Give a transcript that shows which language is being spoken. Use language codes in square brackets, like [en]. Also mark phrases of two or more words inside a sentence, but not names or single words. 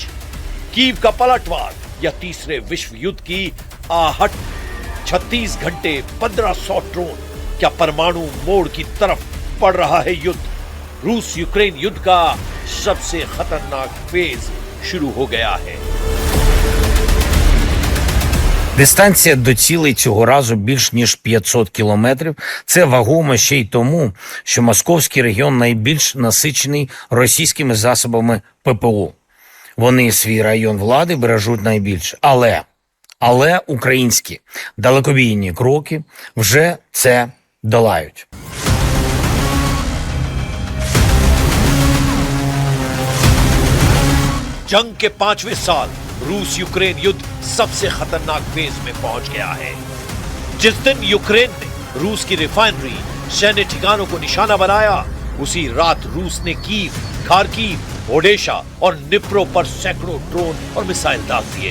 [hi] कीव का पलटवार या तीसरे विश्व युद्ध की आहट? 36 घंटे 1500 ड्रोन, क्या परमाणु मोड़ की तरफ पड़ रहा है युद्ध? रूस यूक्रेन युद्ध का सबसे खतरनाक फेज शुरू हो गया है। [uk] Дистанція до цілей цього разу більш ніж 500 кілометрів. Це вагомо ще й тому, що московський регіон найбільш насичений російськими засобами ППО. Вони свій район влади бережуть найбільше. Але українські далекобійні кроки вже це долають. [hi] जंग के 5वें साल रूस यूक्रेन युद्ध सबसे खतरनाक फेज में पहुंच गया है। जिस दिन यूक्रेन ने रूस की रिफाइनरी, सैन्य ठिकानों को निशाना बनाया, उसी रात रूस ने कीव, खार्किव, ओडेशा और निप्रो पर सैकड़ों ड्रोन और मिसाइल दाग दिए।